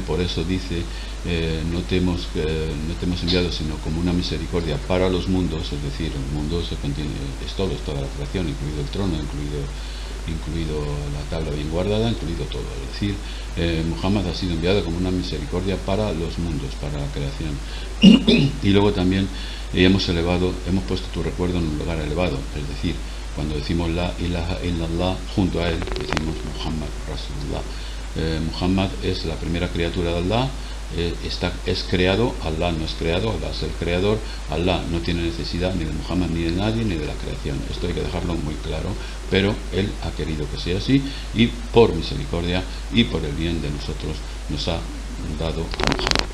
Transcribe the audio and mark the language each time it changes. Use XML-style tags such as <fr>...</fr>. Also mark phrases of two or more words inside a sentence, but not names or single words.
<es>Por eso dice, no te hemos enviado sino como una misericordia para los mundos, es decir, el mundo es todo, es toda la creación, incluido el trono, incluido la tabla bien guardada, incluido todo. Es decir, Muhammad ha sido enviado como una misericordia para los mundos, para la creación. Y luego también hemos puesto tu recuerdo en un lugar elevado, es decir, cuando decimos</es> <ar>لا إله إلا الله,</ar> <es>junto a él decimos</es> <ar>محمد رسول الله.</ar> <es>Muhammad es la primera criatura de Allah, es creado, Allah no es creado, Allah es el creador. Allah no tiene necesidad ni de Muhammad, ni de nadie, ni de la creación. Esto hay que dejarlo muy claro, pero él ha querido que sea así, y por misericordia y por el bien de nosotros nos ha dado a Muhammad.</es>